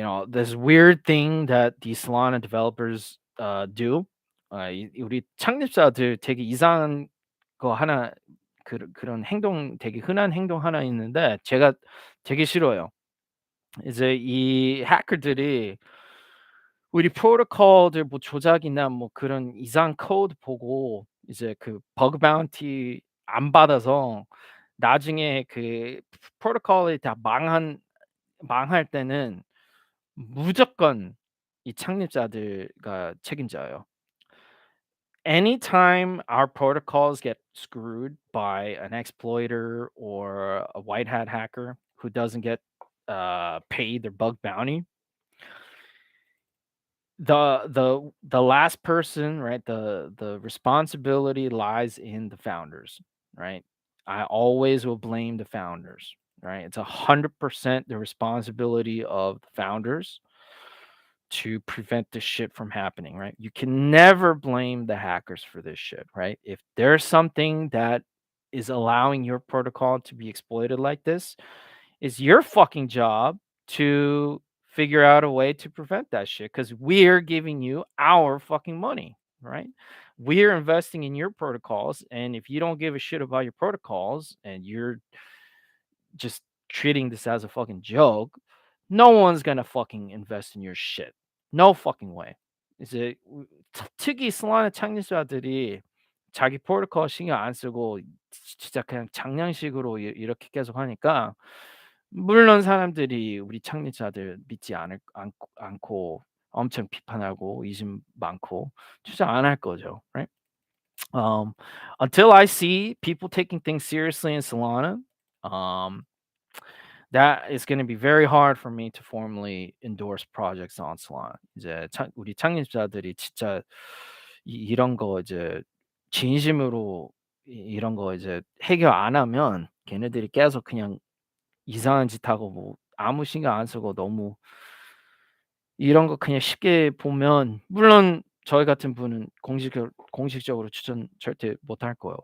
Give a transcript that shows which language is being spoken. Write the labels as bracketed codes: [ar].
[en] This weird thing that these Solana developers do. [ko] 우리 창립자들 되게 이상한 거 하나 그런 행동 되게 흔한 행동 하나 있는데 제가 되게 싫어요. 이제 이 해커들이 우리 프로토콜들 뭐 조작이나 뭐 그런 이상 코드 보고 이제 그 버그 바운티 안 받아서 나중에 그 프로토콜이 다 망할 때는 무조건 이 창립자들가 책임져요. [en] Anytime our protocols get screwed by an exploiter or a white hat hacker who doesn't get paid their bug bounty, the last person, right? The responsibility lies in the founders, right? I always will blame the founders, right? It's 100% the responsibility of the founders to prevent this shit from happening, right? You can never blame the hackers for this shit, right? If there's something that is allowing your protocol to be exploited like this, it's your fucking job to figure out a way to prevent that shit because we're giving you our fucking money, right? We're investing in your protocols. And if you don't give a shit about your protocols and you're just treating this as a fucking joke, no one's gonna fucking invest in your shit. No fucking way. [ko] 이제 특히 솔라나 창립자들이 자기 프로토콜 신경 안 쓰고 진짜 그냥 장난식으로 이렇게 계속 하니까 물론 사람들이 우리 창립자들 믿지 않고 엄청 비판하고 의심 많고 투자 안 할 거죠, right? [en] Um, until I see people taking things seriously in Solana, um, that is going to be very hard for me to formally endorse projects on Solana. [ko] 이제 우리 창립자들이 진짜 이런 거 이제 진심으로 이런 거 이제 해결 안 하면 걔네들이 계속 그냥 이상한 짓 하고 뭐 아무 신경 안 쓰고 너무 이런 거 그냥 쉽게 보면 물론 저희 같은 분은 공식적으로 추천 절대 못할 거예요.